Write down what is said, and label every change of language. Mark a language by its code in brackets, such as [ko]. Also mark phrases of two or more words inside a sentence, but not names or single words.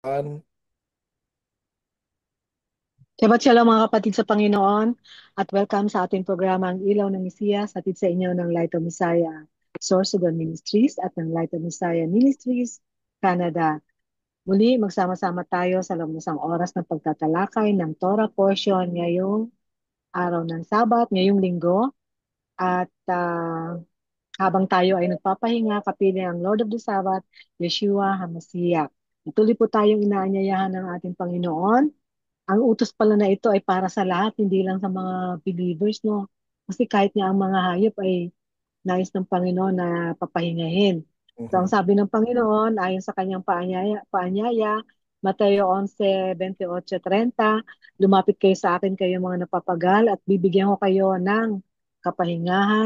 [he] שבת שלום [tl] mga kapatid sa Panginoon at welcome sa ating programa Ang Ilaw ng Mesiyas, hatid sa inyo ng Light of Messiah Sorsogon Ministries at ng Light of Messiah Ministries Canada. Muli, magsama-sama tayo sa loob ng isang oras ng pagtatalakay ng [en] Torah portion [tl] ngayong araw ng Sabat, ngayong linggo. At habang tayo ay nagpapahinga, kapiling ang [en] Lord of the Sabbath, [he] ישוע המשיח. [tl] Ituloy po tayong inaanyayahan ng ating Panginoon. Ang utos pala na ito ay para sa lahat, hindi lang sa mga believers, no? Kasi kahit nga ang mga hayop ay nais ng Panginoon na papahingahin. So ang Mhm. sabi ng Panginoon, ayon sa kanyang paanyaya, Mateo 11:28-30, lumapit kayo sa akin kayo mga napapagal at bibigyan ko kayo ng kapahingahan.